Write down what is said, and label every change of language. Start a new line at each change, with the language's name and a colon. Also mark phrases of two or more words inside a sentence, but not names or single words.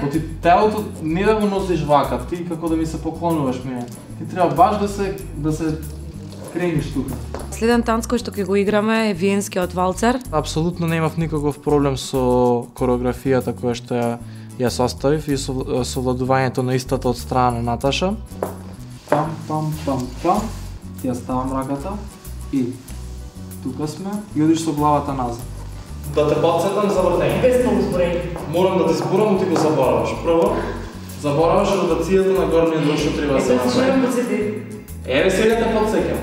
Macedonian: Ти телото не да го носиш вака, ти како да ми се поклонуваш мене. Ти треба баш да се крениш тука. Следен танц кој што ќе го играме е виенскиот валцер. Апсолутно немав никаков проблем со кореографијата која што ја составив и со совладувањето на истата од страна на Наташа. Пам, пам, пам, пам. Ти ја ставам раката и тука сме и одиш со главата назад. Да те подсетам за вртење. Без многу зборење. Морам да те зборам, но ти го забораваш. Прво, забораваш ротацијата на горниот дел што треба да се направи. Еве сега те подсеќам.